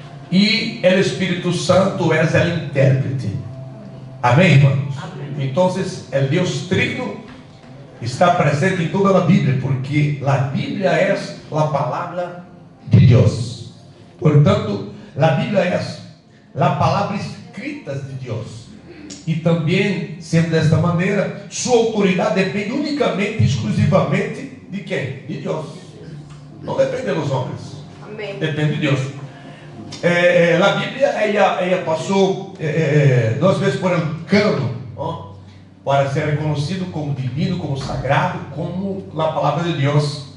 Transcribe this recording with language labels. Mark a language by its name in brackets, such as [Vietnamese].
[Portuguese] E o Espírito Santo é o intérprete. Amém, irmãos? Amém. Então, o Deus Trino está presente em toda a Bíblia, porque a Bíblia é a palavra de Deus. Portanto, [Spanish] la Biblia es la palabra escrita de Dios. [Portuguese] E também, sendo desta maneira, sua autoridade depende unicamente, exclusivamente de quem? De Deus. Não depende dos homens. Amém. Depende de Deus. A Bíblia, ela passou 2 vezes por um cano, ó, para ser reconhecido como divino, como sagrado, como a palavra de Deus.